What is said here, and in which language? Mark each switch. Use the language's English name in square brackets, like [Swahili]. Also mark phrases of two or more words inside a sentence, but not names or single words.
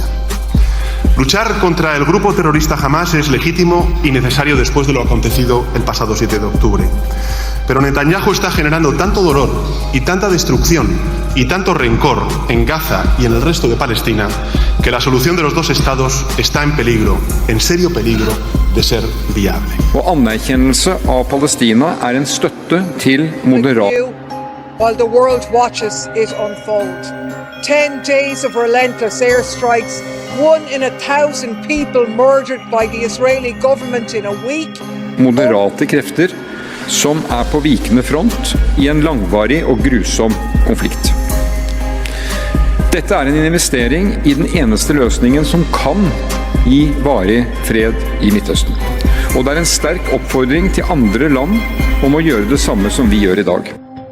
[Spanish] Luchar contra el grupo terrorista Hamás es legítimo y necesario después de lo acontecido el pasado 7 de octubre. Pero Netanyahu está generando tanto dolor y tanta destrucción y tanto rencor en Gaza y en el resto de Palestina que la solución de los dos estados está en peligro, en serio peligro de ser viable. [Norwegian] Og anerkjennelse av Palestina en støtte til moderat. [English] While the world watches it unfold. 10 days of relentless airstrikes, 1 in 1,000 people murdered by the Israeli government in a week. [Norwegian] Moderate krefter som på vikende front i en langvarig og grusom konflikt. Dette en investering i den eneste løsningen som kan gi varig fred i Midtøsten. Og det en sterk oppfordring til andre land om å gjøre det samme som vi gjør i dag.